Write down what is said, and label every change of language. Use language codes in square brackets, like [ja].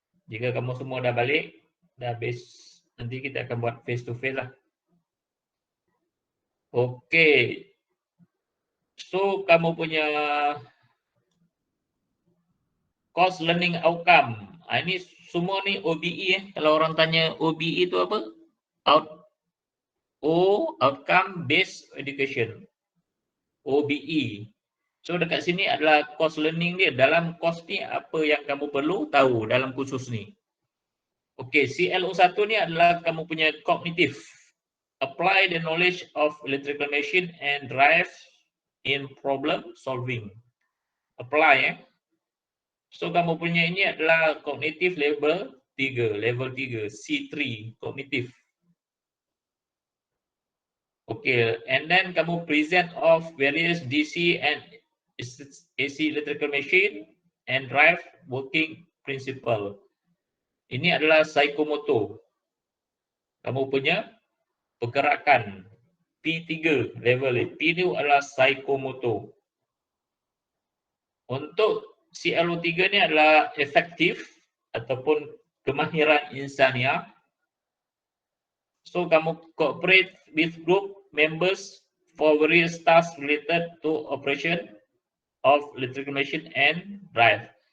[ms] Jika kamu semua dah balik, dah habis, nanti kita akan buat face to face lah. Okey. So kamu punya course learning outcome. Ini semua ni OBE . Kalau orang tanya OBE itu apa? [en] Outcome Based Education. OBE. [ms] So dekat sini adalah course learning dia. Dalam course ni apa yang kamu perlu tahu dalam kursus ni. Okey, CLO1 ni adalah kamu punya kognitif. [en] Apply the knowledge of electrical machine and drive in problem solving. Apply . [ms] So kamu punya ini adalah kognitif level 3, C3, kognitif. [en] Okay, and then [ms] kamu [en] present of various DC and AC electrical machine and drive working principle. [ms] Ini adalah psikomotor. Kamu punya pergerakan P3 level. P itu adalah psikomotor. Untuk CLO3 ni adalah efektif ataupun kemahiran insania. [en] So [ms] kamu [en] cooperate with group members for various tasks related to operation of electrical machine and drive.